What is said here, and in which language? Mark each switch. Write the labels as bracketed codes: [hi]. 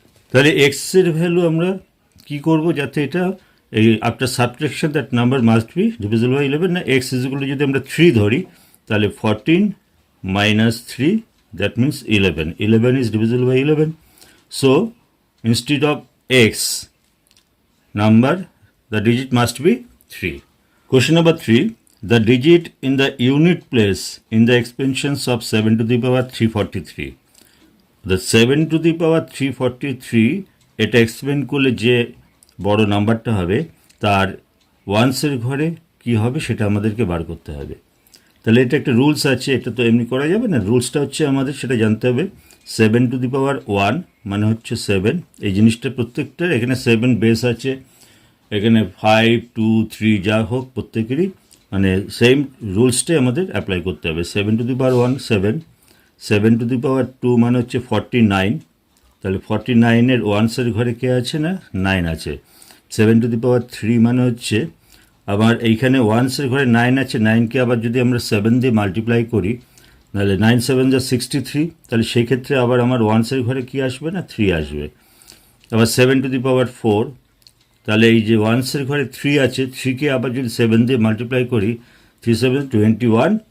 [bn] তাহলে এক্সের ভ্যালু আমরা কি করব যাতে এটা এই [en] after subtraction that number must be divisible by 11 [bn] না এক্স ইজগুলো যদি আমরা 3 ধরি তাহলে 14 minus 3 that means 11। [en] 11 is divisible by 11। So instead of x number the digit must be 3. Question number 3. The digit in the unit place in the expansions of 7 to the power 343. The 7 to the power 343 [bn] এটা expend করলে যে বড় নাম্বারটা হবে তার ওয়ান্সের ঘরে কি হবে সেটা আমাদেরকে বার করতে হবে। তাহলে এটা একটা রুলস আছে, এটা তো এমনি করা যাবে না। রুলসটা হচ্ছে আমাদের সেটা জানতে হবে। 7 to the power 1 মানে হচ্ছে 7। এই জিনিসটা প্রত্যেকটার এখানে 7 বেস আছে, এখানে 5 2 3 যা হোক প্রত্যেকেরই মানে সেম রুলসটাই আমাদের অ্যাপ্লাই করতে হবে। 7 to the power 1 7, 7 to the power 2 মানে হচ্ছে 49। তাহলে 49-এর ওয়ান্সের ঘরে কে আছে না 9 আছে। 7 to the power 3 মানে হচ্ছে আবার এইখানে ওয়ান্সের ঘরে 9 আছে। 9কে আবার যদি আমরা 7 দিয়ে মাল্টিপ্লাই করি তাহলে 9 7 যা 63। তাহলে সেই ক্ষেত্রে আবার আমার ওয়ান্সের ঘরে কি আসবে না 3 আসবে। আবার 7 to the power 4 তাহলে এই যে ওয়ান্সের ঘরে 3 আছে, 3কে আবার যদি 7 দিয়ে মাল্টিপ্লাই করি 3 7 21।